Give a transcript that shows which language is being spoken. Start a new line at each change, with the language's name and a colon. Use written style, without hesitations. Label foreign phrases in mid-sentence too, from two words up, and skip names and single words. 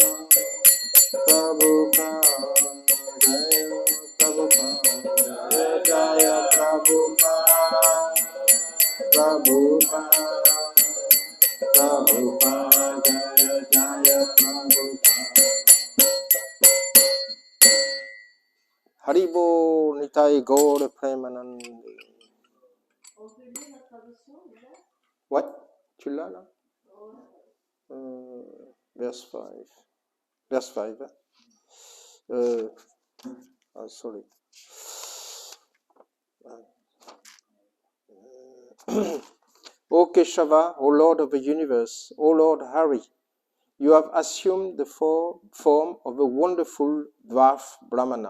Sanskrit: प्रभुपाद जय प्रभुपाद जय प्रभुपाद प्रभुपाद प्रभुपाद जय प्रभुपाद हरिबोल निताइ गौर प्रेमानन्दी.
French: On peut lire la traduction, là? What? Tu l'as là? Ouais.
English: Verse 5. Verse 5. Sorry. O Keshava, O Lord of the universe, O Lord Hari, you have assumed the form of a wonderful dwarf Brahmana.